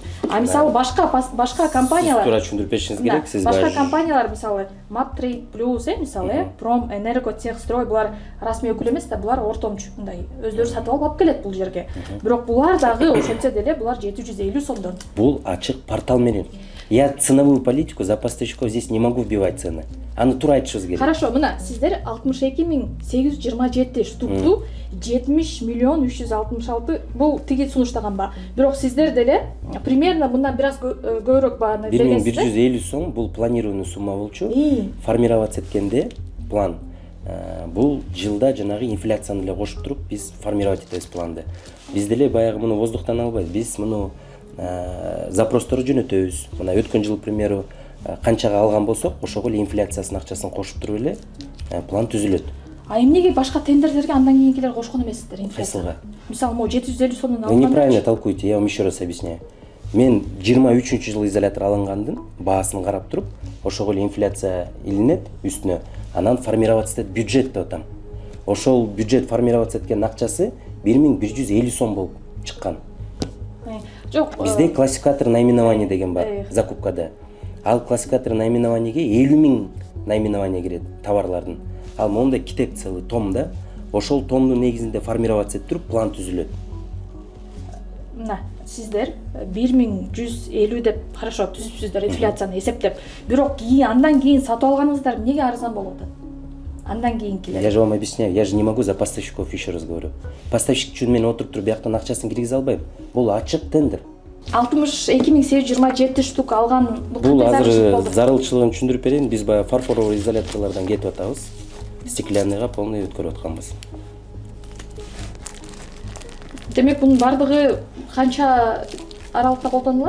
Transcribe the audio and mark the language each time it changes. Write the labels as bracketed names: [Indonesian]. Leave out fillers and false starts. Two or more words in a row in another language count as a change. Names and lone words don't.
[Kyrgyz] А мисалы башка компаниялар туура түшүндүрүп беришиңиз керек. Сиз башка компаниялар мисалы Маттрейд плюс, мисалы Пром Энерго Техстрой булар расмий өкүл эмес да, булар ортомчу мындай өздөрү сатып алып келет бул жерге. Бирок булар дагы ошентсе деле булар 750 сомдон. Бул ачык портал менен. [Russian] Я ценовую политику за поставщиков здесь не могу вбивать цены. [Kyrgyz] Аны туура айтышыбыз керек. Хорошо, мына сиздер 62.827 штукту 70.366 бул тиги сунуштаган ба. Бирок сиздер деле примерно мындан бир аз көбүрөөк бааны бергенсиз. 1150 сом бул [Russian] планированный сумма [Kyrgyz] болчу. Формироваться эткенде план бул жылда жанагы инфляцияны эле кошуп туруп биз формировать этебиз планды. Биз деле баягы муну воздухтан албайбыз. Биз муну запросторду жөнөтөбүз. Мына өткөн жыл, [Russian] к примеру, [Kyrgyz] канчага алган болсок, ошого эле инфляциясынын акчасын кошуп туруп эле план түзүлөт. А эмнеге башка тендерлерге андан кийинкилер кошкон эмессиздер инфляция? Кайсыга? Мисалы, могу 750 сомдон [Russian] Вы [Kyrgyz] алган. [Russian] неправильно толкуете, я вам еще раз объясняю. [Kyrgyz] Мен 23-жыл изолятор алынгандын баасын карап туруп, ошого эле инфляция илинет үстүнө. Анан формироваться этет бюджет деп атам. Ошол бюджет формироваться эткен акчасы 1150 сом болуп чыккан. Жок. Бизде [Russian] классификатор наименования [Kyrgyz] деген бар закупкада. Ал классификатор наименованиеге 50.000 наименование кирет товарлардын. Ал мондай китеп целый томда, ошол томдун негизинде формироваться этип туруп план түзүлөт. Мына сиздер 1150 деп хорошо түзүпсүздөр инфляцияны эсептеп. Бирок андан кийин сатып алганыңыздар эмнеге арзан болуп атат? Андан кийинкилер. [Russian] Я же вам объясняю, я же не могу за поставщиков еще раз говорю. [Kyrgyz] Поставщик үчүн мен отуруп туруп бияктан акчасын киргизе албайм. Бул ачык тендер. 62.827 штук алган Бул азыр зарылчылыгын түшүндүрүп берейин. Биз баягы фарфоровый изоляторлордон кетип атабыз. Стеклянныйга полный өткөрүп атканбыз. Демек бунун бардыгы канча аралыкта колдонулат?